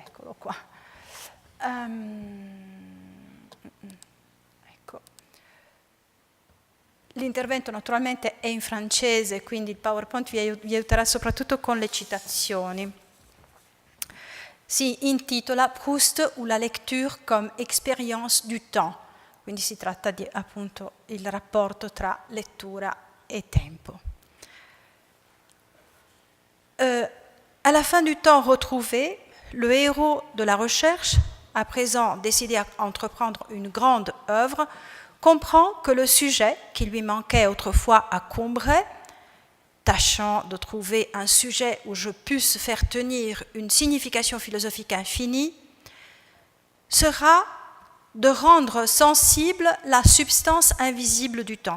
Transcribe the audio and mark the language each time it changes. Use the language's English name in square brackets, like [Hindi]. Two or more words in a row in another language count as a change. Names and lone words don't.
[Italian] Eccolo qua. Ecco. L'intervento naturalmente è in francese, quindi il PowerPoint vi aiuterà soprattutto con le citazioni. Si intitola Proust ou la lecture comme expérience du temps. Quindi si tratta di appunto il rapporto tra lettura e tempo. [French] À la fin du temps retrouvé, le héros de la recherche, à présent décidé à entreprendre une grande œuvre, comprend que le sujet qui lui manquait autrefois à combrer, tâchant de trouver un sujet où je puisse faire tenir une signification philosophique infinie, sera de rendre sensible la substance invisible du temps.